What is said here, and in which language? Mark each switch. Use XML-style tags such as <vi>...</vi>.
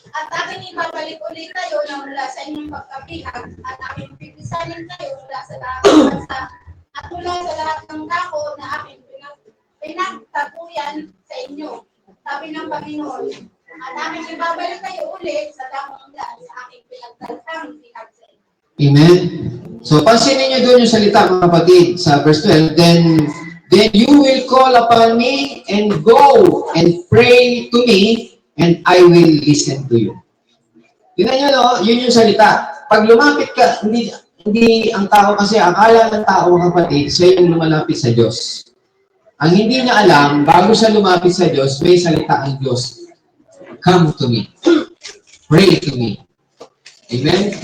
<tl>At aking ibabalik ulit kayo na mula sa inyong pagkabihag, at aking pipisanin kayo mula sa lahat ng bansa, at mula sa lahat ng dako na aking pinagtaguyan sa inyo, sabi ng Panginoon. At aking ibabalik kayo ulit sa dakong daan sa aking pinagtatang bihag sa inyo. Amen. So, pansinin niyo doon yung salita, mga kapatid, sa verse 12.</tl> <en>Then you will call upon me and go and pray to me, and I will listen to you.</en> <tl>Tingnan niyo, no? Yun yung salita. Pag lumapit ka, hindi ang tao kasi, akala ng tao, mga kapatid, siya yung lumalapit sa Diyos. Ang hindi niya alam, bago siya lumapit sa Diyos, may salita ang Diyos.</tl> <en>Come to me. Pray to me.</en> <tl>Amen?</tl>